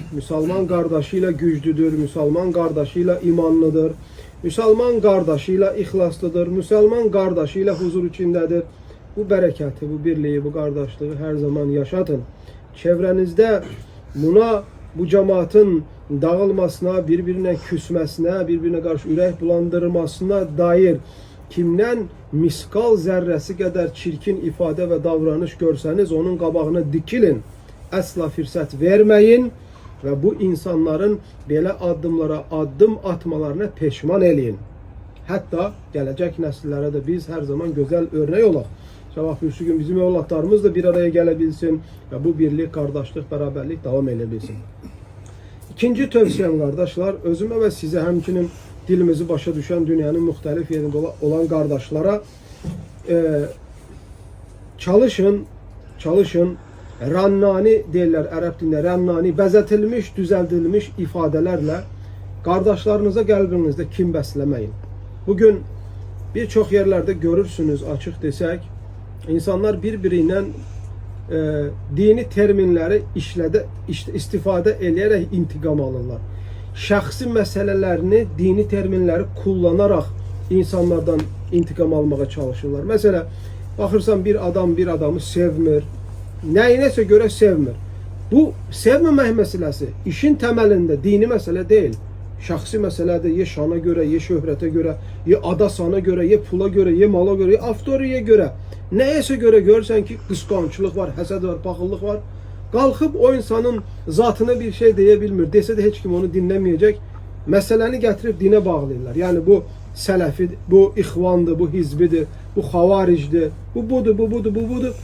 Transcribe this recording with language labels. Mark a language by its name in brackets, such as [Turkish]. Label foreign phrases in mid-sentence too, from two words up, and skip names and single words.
[Turkish] Müslüman kardeşiyle güçlüdür, Müslüman kardeşiyle imanlıdır, Müslüman kardeşiyle ihlaslıdır, Müslüman kardeşiyle huzur içindedir. Bu bereketi, bu birliği, bu kardeşliği her zaman yaşatın. Çevrenizde buna, bu cemaatin dağılmasına, birbirine küsmesine, birbirine karşı [Azerbaijani] ürək bulandırmasına dair kimdən miskal zərrəsi qədər çirkin ifadə və davranış görsəniz, onun qabağına dikilin. Əsla fürsət verməyin və bu insanların belə addımlara addım atmalarına peşman eləyin. Hətta gələcək nəsillərə də biz hər zaman gözəl örnek olaq. Sabah bir gün bizim evlatlarımız da bir araya gələ bilsin və bu birlik, qardaşlıq, bərabərlik davam elə bilsin. İkinci tövsiyəm kardeşler, özümə və sizə həmçinin dilimizi başa düşen dünyanın muhtelif yerinde olan kardeşlara çalışın, [Turkish] rannani derler Arap dilinde, [Azerbaijani] rannani, bəzətilmiş, düzəldilmiş ifadelerle kardeşlerinize qəlbinizdə kin bəsləməyin. [Turkish] Bugün birçok yerlerde görürsünüz, [Azerbaijani] açık desək, insanlar birbiriyle dini terminleri istifade eləyərək intikam alırlar. Şəxsi məsələlərini, dini terminleri kullanarak insanlardan intikam almağa çalışırlar. Mesela baxırsan bir adam bir adamı sevmir, nəyinəsə görə sevmir. [Turkish] Bu sevməmək məsələsi işin temelinde dini mesele değil. [Azerbaijani] Şəxsi məsələdir, ya şana göre, ya şöhrətə göre, ya ada sana göre, ya pula göre, ya mala göre, ya avtoriyə göre, nəyəsə göre görsən ki qısqançılıq var, həsəd var, paxıllıq var. Qalxıb o insanın zatına bir şey deyə bilmir. Desə də heç kim onu dinləməyəcək. Məsələni gətirib dinə bağlayırlar. Yəni bu sələfidir, bu ixvandır, bu hizbidir, bu xavaricdir, bu budur, bu budur, bu budur.